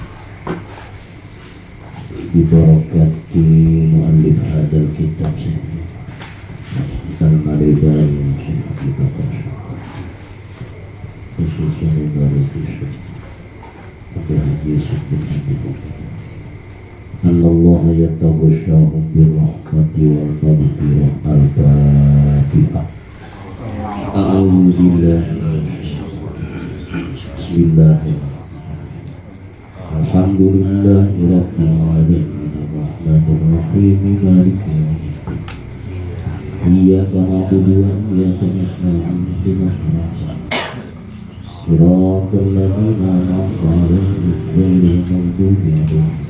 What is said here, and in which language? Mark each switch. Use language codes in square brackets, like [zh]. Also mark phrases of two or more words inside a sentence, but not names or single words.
[ar] ببركة مؤلف هذا الكتاب المليبان شيخ عبد البكر khususnya مبارك شيخ عبد الحاج يوسف بن عبد الله يتغشاهم بالرحمة والمغفرة الفاتحة. أعوذ بالله بسم الله الرحمن الرحيم. الحمد لله رب العالمين الرحمن الرحيم مالك يوم الدين. إياك نعبد وإياك نستعين اهدنا الصراط الذين أنعمت عليهم غير المغضوب عليهم.